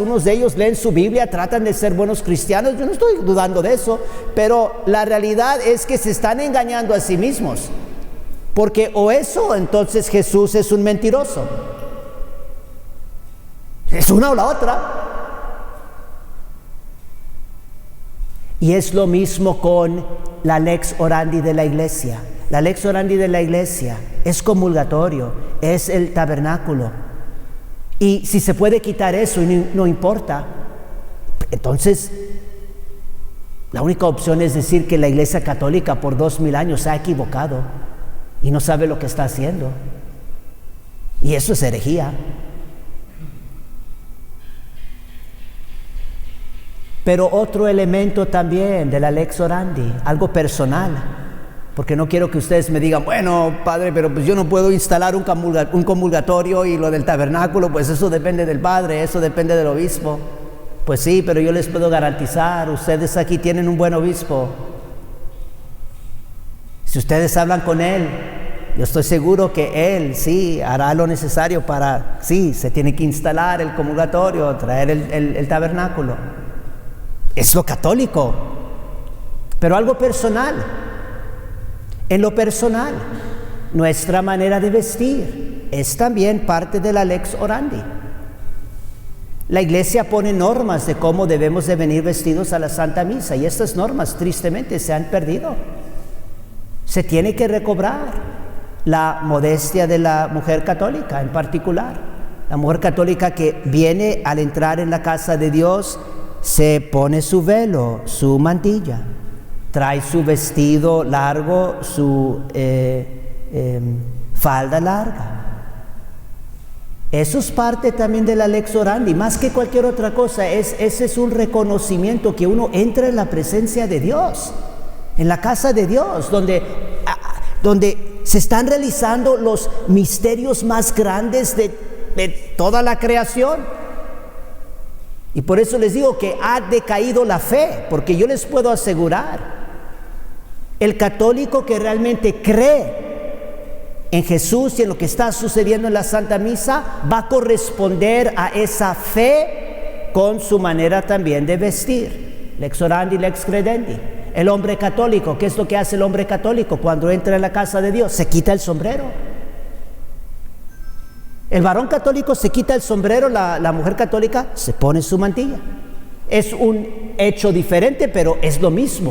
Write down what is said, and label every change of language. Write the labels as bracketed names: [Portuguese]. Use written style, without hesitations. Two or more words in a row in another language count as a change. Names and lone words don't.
[Spanish] Unos de ellos leen su Biblia, tratan de ser buenos cristianos. Yo no estoy dudando de eso, pero la realidad es que se están engañando a sí mismos, porque o eso, entonces Jesús es un mentiroso. Es una o la otra. Y es lo mismo con la [Latin] lex orandi [Spanish] de la iglesia. La [Latin] lex orandi [Spanish] de la iglesia es comulgatorio, es el tabernáculo. Y si se puede quitar eso y no importa, entonces la única opción es decir que la iglesia católica por 2000 años se ha equivocado y no sabe lo que está haciendo. Y eso es herejía. Pero otro elemento también de la [Latin] lex orandi, [Spanish] algo personal, porque no quiero que ustedes me digan, bueno, padre, pero pues yo no puedo instalar un comulgatorio, y lo del tabernáculo, pues eso depende del padre, eso depende del obispo. Pues sí, pero yo les puedo garantizar, ustedes aquí tienen un buen obispo. Si ustedes hablan con él, yo estoy seguro que él sí hará lo necesario para, sí, se tiene que instalar el comulgatorio, traer el tabernáculo. Es lo católico. Pero algo personal. En lo personal, nuestra manera de vestir es también parte de la [Latin] lex orandi. [Spanish] La iglesia pone normas de cómo debemos de venir vestidos a la Santa Misa, y estas normas tristemente se han perdido. Se tiene que recobrar la modestia de la mujer católica en particular. La mujer católica que viene al entrar en la casa de Dios se pone su velo, su mantilla, trae su vestido largo, su falda larga. Eso es parte también de la [Latin] lex orandi, [Spanish] más que cualquier otra cosa. Ese es un reconocimiento que uno entra en la presencia de Dios, en la casa de Dios, donde se están realizando los misterios más grandes de toda la creación. Y por eso les digo que ha decaído la fe, porque yo les puedo asegurar, el católico que realmente cree en Jesús y en lo que está sucediendo en la Santa Misa va a corresponder a esa fe con su manera también de vestir. [Latin] Lex orandi, lex credendi. [Spanish] El hombre católico, ¿qué es lo que hace el hombre católico cuando entra en la casa de Dios? Se quita el sombrero. El varón católico se quita el sombrero, la mujer católica se pone su mantilla. Es un hecho diferente, pero es lo mismo.